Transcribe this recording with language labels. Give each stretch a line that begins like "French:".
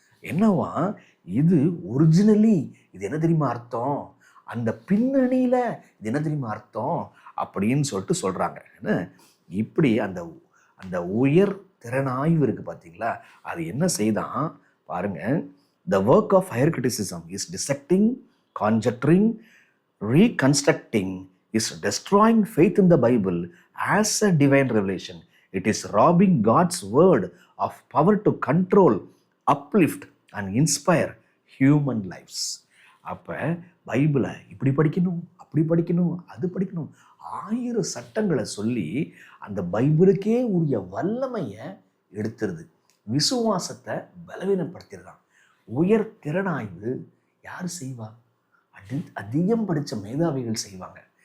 Tamil: என்னவா இது ஒரிஜினலி இது என்ன தெரியுமா அர்த்தம், அந்த பின்னணியில் இது என்ன தெரியுமா அர்த்தம் அப்படின்னு சொல்லிட்டு சொல்கிறாங்க. என்ன இப்படி அந்த அந்த உயர் திறனாய்வு இருக்குது பார்த்தீங்களா, அது என்ன செய்தான் பாருங்க.
English: The work of higher criticism is dissecting, conjecturing, reconstructing, is destroying faith in the Bible as a divine revelation. It is robbing God's word of power to control, uplift and inspire human lives.
Tamil: அப்போ பைபிளை இப்படி படிக்கணும், அப்படி படிக்கணும், அது படிக்கணும், 1000 சட்டங்களை சொல்லி அந்த பைபிளுக்கே உரிய வல்லமையை எடுத்துருது, விசுவாசத்தை பலவீனப்படுத்திடுறான். உயர் திறனாய்வு யார் செய்வா? அதிகம் படித்த மேதாவிகள் செய்வாங்க.